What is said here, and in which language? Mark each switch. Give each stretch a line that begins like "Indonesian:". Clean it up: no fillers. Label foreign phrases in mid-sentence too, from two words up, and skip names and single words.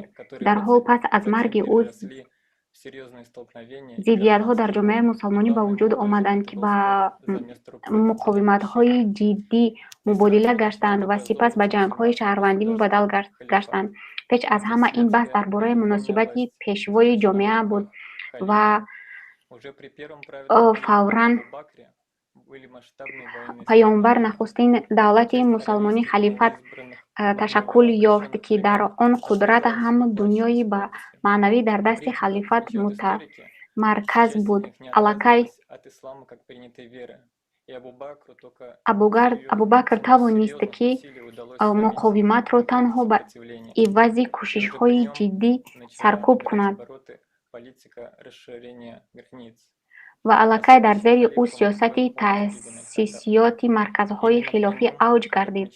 Tajik: در حال پس از مرگ او ضدیت‌ها در جامعه مسلمانی به وجود آمدند که با مقاومت‌های جدی مبادله گشتند و سپس به جنگ‌های شهروندی مبدل گشتند. پیش از همه این بحث درباره مناسبت پیشوای جامعه بود و فوراً пайомбар нахустин давлати мусалмони халифат ташаккул ёфт, ки дар он қудрат ҳаму дунёи ба маънавӣ дар дасти халифат мутамарказ буд. Аллакай Абубакр тавонист, ки муқовиматро танҳо ба ивази кӯшишҳои ҷиддӣ саркӯб кунад ва аллакай дар зери ӯ сиёсати таъсисиёти марказҳои хилофӣ авҷ гардид.